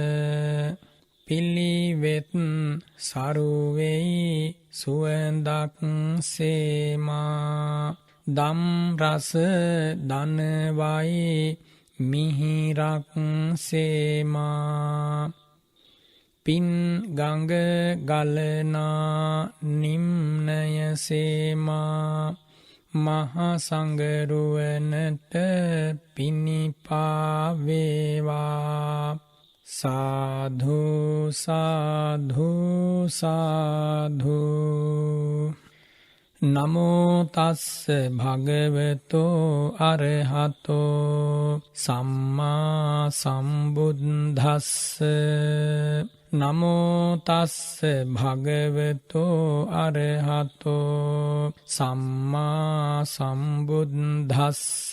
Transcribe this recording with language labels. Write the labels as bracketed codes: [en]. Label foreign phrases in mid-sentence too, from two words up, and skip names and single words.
[si] පිළිවෙත් සරුවෙයි සුවඳක් සේමා දම් රස දනවයි මිහිරක් සේමා පින් ගඟ ගලනා නිම්නය සේමා මහා සංගරුවනට පිනිපා වේවා. සාධු සාධු සාධු. [pi] නමෝ තස්ස භගවතෝ අරහතෝ සම්මා සම්බුද්දස්ස. නමෝ තස්ස භගවතෝ අරහතෝ සම්මා සම්බුද්දස්ස.